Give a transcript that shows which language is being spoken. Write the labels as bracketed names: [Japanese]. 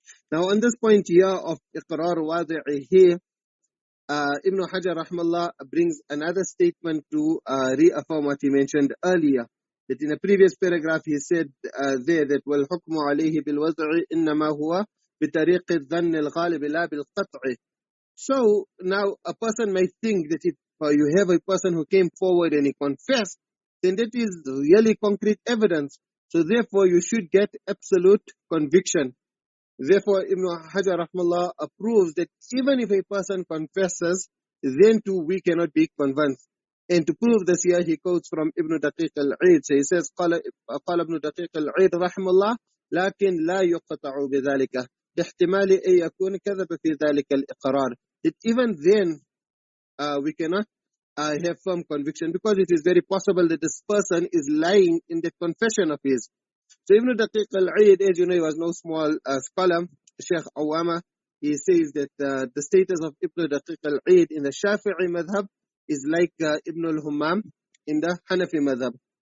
[English] Now on this point here of iqrar wadi'i here, Ibn Hajar rahmallah brings another statement to reaffirm what he mentioned earlier. That in a previous paragraph he said there that [Arabic] وَالْحُكْمُ عَلَيْهِ بِالْوَضْعِ إِنَّمَا هُوَ بِطَرِيقِ الظَّنِّ الْغَالِبِ لَا بِالْقَطْعِ. [English] So now a person might think that if you have a person who came forward and he confessed, then that is really concrete evidence. So therefore you should get absolute conviction. Therefore, Ibn Hajar rahmallah approves that even if a person confesses, then too we cannot be convinced. And to prove this here, he quotes from Ibn Daqiq al-Eid. So he says, [Arabic] قال ابن دقيق العيد رحمه الله لكن لا يقطع بذلك لاحتمال أن يكون كذب في ذلك الإقرار. [English] That even then we cannot have firm conviction, because it is very possible that this person is lying in the confession of his. So Ibn Daqiq al-Eid, as you know, he was no small scholar. Sheikh Awama, he says that the status of Ibn Daqiq al-Eid in the Shafi'i madhab is like Ibn al-Hummam in the Hanafi madhab.